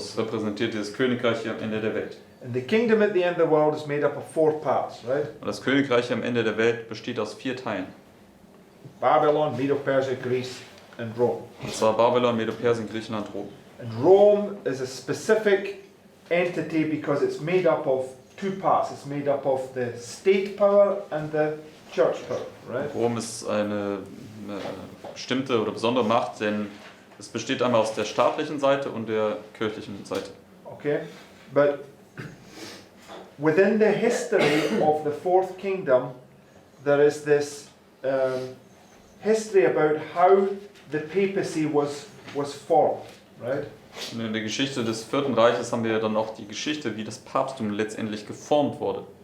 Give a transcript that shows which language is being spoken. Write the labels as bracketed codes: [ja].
[de] es repräsentiert dieses Königreich hier am Ende der Welt. [en] And the kingdom at the end of the world is made up of 4 parts, right? [de] Und das Königreich am Ende der Welt besteht aus 4 Teilen. [en] Babylon, Medo-Persia, Greece, and Rome. [de] Und zwar Babylon, Medo-Persien, Griechenland, Rom. [en] And Rome is a specific entity because it's made up of 2 parts. It's made up of the state power and the church power, right? [de] Rom ist eine bestimmte oder besondere Macht, denn es besteht einmal aus der staatlichen Seite und der kirchlichen Seite. [en] Okay, but within the history of the 4th kingdom, there is this history about how the papacy was formed, right? [de] Und in der Geschichte des 4. Reiches haben wir dann auch die Geschichte, wie das Papsttum letztendlich geformt wurde.